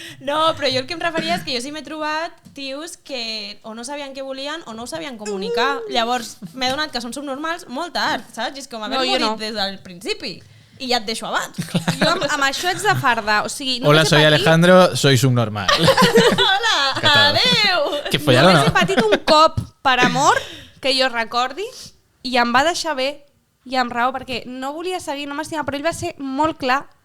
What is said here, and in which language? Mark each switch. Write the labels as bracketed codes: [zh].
[ca] No, però jo el que em referia és que jo sí m'he trobat tios que o no sabien què volien o no ho sabien comunicar. Llavors, m'he donat que són subnormals molt tard, saps? És com haver morit des del principi. I ja et deixo abans. Jo amb això ets de fardar. O sigui, [es] hola, soy Alejandro, soy subnormal. [ca] Hola, adeu! Que follar o no? Només he patit un cop per amor que jo recordi i em va deixar bé i amb raó perquè no volia seguir, no m'estimava, però ell va ser molt clar.